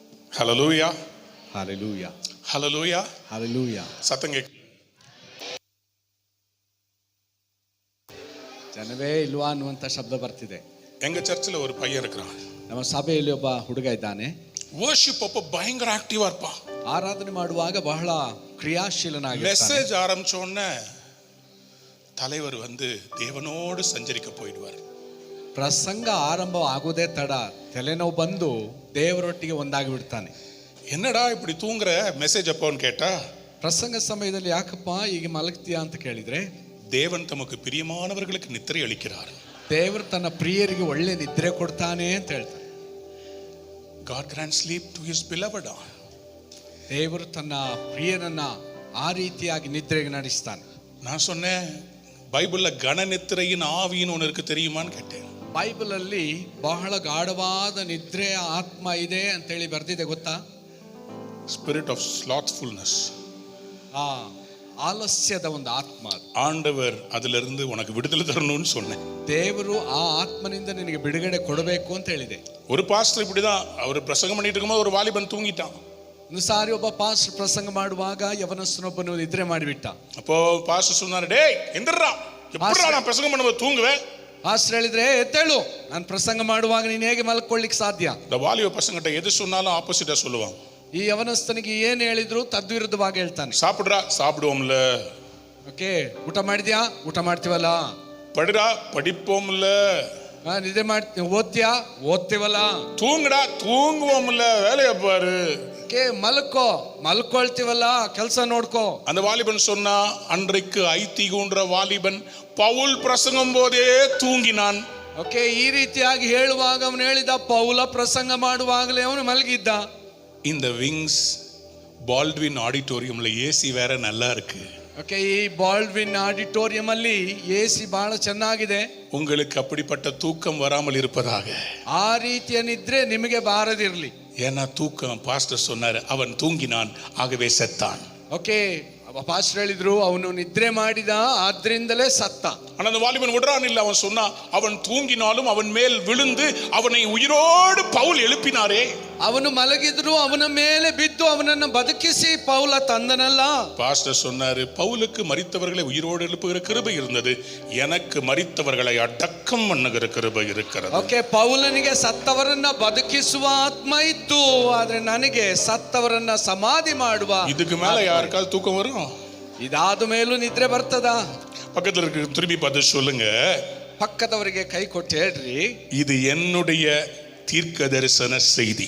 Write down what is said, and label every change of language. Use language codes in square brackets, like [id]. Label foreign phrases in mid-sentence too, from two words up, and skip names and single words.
[en] Hallelujah. Hallelujah. Hallelujah. Hallelujah. [ta] சத்தம் கேக்கு. [kn] ಜನವೇ ಇಲ್ವಾ ಅನ್ನುವಂಥ ಶಬ್ದ ಬರ್ತಿದೆ. [ta] எங்க சர்ச்சில் ஒரு பையன் இருக்கிறான். [kn] ನಮ್ಮ ಸಭೆಯಲ್ಲಿ ಒಬ್ಬ ಹುಡುಗ ಇದ್ದಾನೆ. [ta] ವರ್ಶಿಪ್ அப்ப பயங்கர ஆக்டிவா இருப்பான். [kn] ಆರಾಧನೆ ಮಾಡುವಾಗ ಬಹಳ ಕ್ರಿಯಾಶೀಲನಾಗಿರ್ತಾನೆ. [ta] மெசேஜ் ஆரம்பிச்ச உடனே தலைவர் வந்து தேவனோடு சஞ்சரிக்க போயிடுவார். [kn] ಪ್ರಸಂಗ ಆರಂಭ ಆಗೋದೇ ತಡ ತಲೆನೋವು ಬಂದು ದೇವರೊಟ್ಟಿಗೆ ಒಂದಾಗಿ ಬಿಡ್ತಾನೆ. [ta] என்னடா இப்படி தூங்குற மெசேஜ் அப்போன்னு கேட்டா, [kn] ಪ್ರಸಂಗ ಸಮಯದಲ್ಲಿ ಯಾಕಪ್ಪ ಈಗ ಮಲಗ್ತೀಯಾ ಅಂತ ಕೇಳಿದ್ರೆ, [ta] தேவன் தமக்கு பிரியமானவர்களுக்கு நித்திரை அளிக்கிறார். [kn] ದೇವರು ತನ್ನ ಪ್ರಿಯರಿಗೆ ಒಳ್ಳೆ ನಿದ್ರೆ ಕೊಡ್ತಾನೆ ಅಂತ ಹೇಳ್ತಾರೆ. [en] God grants sleep to his beloved. [kn] ದೇವರು ತನ್ನ ಪ್ರಿಯರನ್ನ ಆ ರೀತಿಯಾಗಿ ನಿದ್ರೆಗೆ ನಡೆಸ್ತಾನೆ. [ta] நான் சொன்னேன், பைபிள்ல கன நித்திரையின் ஆவின்னு ஒன்று இருக்கு தெரியுமான்னு கேட்டேன். [kn] ಬೈಬಲ್ ಅಲ್ಲಿ ಬಹಳ ಗಾಢವಾದ ನಿದ್ರೆ ಆತ್ಮ ಇದೆ ಅಂತೇಳಿ ಬರ್ದಿದೆ ಗೊತ್ತಾ? [en] spirit of slothfulness, [kn] ಆ ಆಲಸ್ಯದ ಒಂದು ಆತ್ಮ. [ta] ஆண்டவர் அதிலிருந்து உனக்கு விடுதலை தரணும்னு சொன்னேன். [kn] ದೇವರು ಆ ಆತ್ಮನಿಂದ ನಿನಗೆ ಬಿಡುಗಡೆ ಕೊಡಬೇಕು ಅಂತ ಹೇಳಿದೆ. [ta] ஒரு பாஸ்டர் இப்படிதான், அவர் பிரசங்கம் பண்ணிட்டு இருக்கும்போது ஒரு வாலிபன் தூங்கிட்டான். [kn] ಒಂದು ಸಾರಿ ಒಬ್ಬ ಪಾಸ್ಟರ್ ಪ್ರಸಂಗ ಮಾಡುವಾಗ ಯವನಸ್ಥನೊಬ್ಬನು ನಿದ್ರೆ ಮಾಡಿಬಿಟ್ಟ. [ta] அப்போ பாஸ்டர் சொன்னாரு, டேய் எந்திரா, எப்படிடா நான் பிரசங்கம் பண்ணும்போது தூங்குவேன்? [kn] ಪಾಸ್ಟರ್ ಹೇಳಿದ್ರೆ, ಎದ್ದೇಳು, ನಾನು ಪ್ರಸಂಗ ಮಾಡುವಾಗ ನೀನು ಹೇಗೆ ಮಲ್ಕೊಳ್ಳಿಕ್ಕೆ ಸಾಧ್ಯ? [ta] இந்த வாலிப பசங்கிட்ட எது சொன்னாலும் ஆப்போசிட்டா சொல்லுவான். [kn] ಈ ಯವನಸ್ಥನಿಗೆ ಏನ್ ಹೇಳಿದ್ರು ತದ್ವಿರುದ್ಧವಾಗಿ ಹೇಳ್ತಾನೆ. [ta] சாப்பிடுறா, சாப்பிடுவோம்ல. [kn] ಓಕೆ, ಊಟ ಮಾಡಿದ್ಯಾ? ಊಟ ಮಾಡ್ತೀವಲ್ಲ. [ta] படுறா, படிப்போம்ல. [kn] ನಿದ್ದೆ ಮಾಡ್ತೀವಿ, ಓದ್ತೀಯಾ? ಓದ್ತೀವಲ್ಲ. [ta] தூங்குடா, தூங்குவோம்ல, வேலையை பாரு. [kn] ಮಲ್ಕೋ, ಮಲ್ಕೊಳ್ತೀವಲ್ಲ, ಕೆಲಸ ನೋಡ್ಕೋ. [ta] அந்த வாலிபன் சொன்னா, அன்றைக்கு ஐத்திகூன்ற வாலிபன் பவுல் பிரசங்கம் போதே தூங்கினான். [kn] ಓಕೆ, ಈ ರೀತಿಯಾಗಿ ಹೇಳುವಾಗ ಅವನು ಹೇಳಿದ, ಪೌಲ ಪ್ರಸಂಗ ಮಾಡುವಾಗಲೇ ಅವನು ಮಲಗಿದ್ದ. [ta] இந்த விங்ஸ் பால்ட்வின் ஆடிட்டோரியம்ல ஏசி வேற நல்லா இருக்கு. [kn] ಓಕೆ, ಈ ಬಾಲ್ಡ್ವಿನ್ ಆಡಿಟೋರಿಯಂ ಅಲ್ಲಿ ಎಸಿ ಬಹಳ ಚೆನ್ನಾಗಿದೆ. [ta] உங்களுக்கு அப்படிப்பட்ட தூக்கம் வராமல் இருப்பதாக. [kn] ಆ ರೀತಿಯ ನಿದ್ರೆ ನಿಮಗೆ ಬಾರದಿರಲಿ. [ta] ஏன்னா தூக்கம், பாஸ்டர் சொன்னாரு, அவன் தூங்கினான் ஆகவே செத்தான். [kn] ಓಕೆ, ಪಾಸ್ಟರ್ ಹೇಳಿದ್ರು ಅವನು ನಿದ್ರೆ ಮಾಡಿದ ಆದ್ರಿಂದಲೇ ಸತ್ತ. [ta] ஆனா அந்த வாலிபன் விடுறான் இல்ல, அவன் சொன்னா, அவன் தூங்கினாலும் அவன் மேல் விழுந்து அவனை உயிரோடு பவுல் எழுப்பினாரே. [kn] ಅವನು ಮಲಗಿದ್ರು ಅವನ ಮೇಲೆ ಬಿದ್ದು ಅವನನ್ನು ಬದುಕಿಸಿ ಪೌಲ ತಂದನಲ್ಲ. [ta] பாஸ்டர் சொன்னாரு, பவுலுக்கு மரித்தவர்களை உயிரோடு எழுப்புகிற கிருபை இருந்தது, எனக்கு மரித்தவர்களை அடக்கம் பண்ணுகிற கிருபை இருக்கிறது. [kn] ಓಕೆ, ಪೌಲನಿಗೆ ಸತ್ತವರನ್ನ ಬದುಕಿಸುವ ಆತ್ಮ ಇತ್ತು, ಆದ್ರೆ ನನಗೆ ಸತ್ತವರನ್ನ ಸಮಾಧಿ ಮಾಡುವ. [ta] இதுக்கு மேல யாருக்காவது தூக்கம் வரும்? [kn] ಇದಾದ ಮೇಲೂ ನಿದ್ರೆ ಬರ್ತದಾ? [ta] பக்கத்துல இருக்க திரும்பி பார்த்து சொல்லுங்க, [kn] ಪಕ್ಕದವರಿಗೆ ಕೈ ಕೊಟ್ಟು ಹೇಳ್ರಿ, [ta] இது என்னுடைய தீர்க்க தரிசன செய்தி.